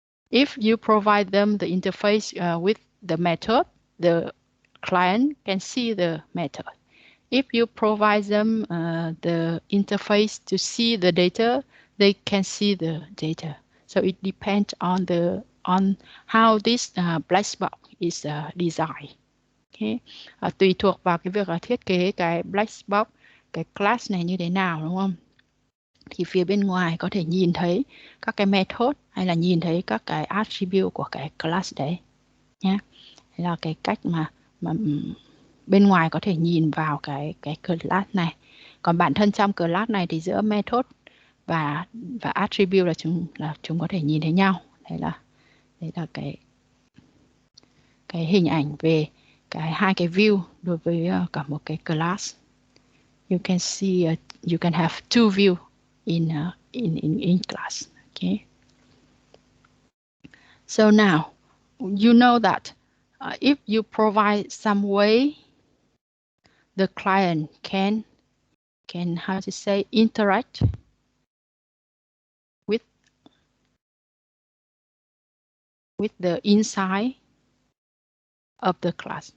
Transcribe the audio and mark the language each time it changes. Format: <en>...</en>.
<en>If you provide them the interface with the method, the client can see the method. If you provide them the interface to see the data, they can see the data. So it depends on how this black box is designed. Okay.</en> <vi>Tùy thuộc vào cái việc thiết kế cái black box, cái class này như thế nào, đúng không? Thì phía bên ngoài có thể nhìn thấy các cái method hay là nhìn thấy các cái attribute của cái class đấy nhé. Đây là cái cách mà bên ngoài có thể nhìn vào cái class này. Còn bản thân trong class này thì giữa method và attribute là chúng có thể nhìn thấy nhau. Đây là cái hình ảnh về hai cái view đối với cả một cái class.</vi> <en>You can see you can have two view in class. Okay. So now you know that if you provide some way, the client can how to say interact with the inside of the class.</en>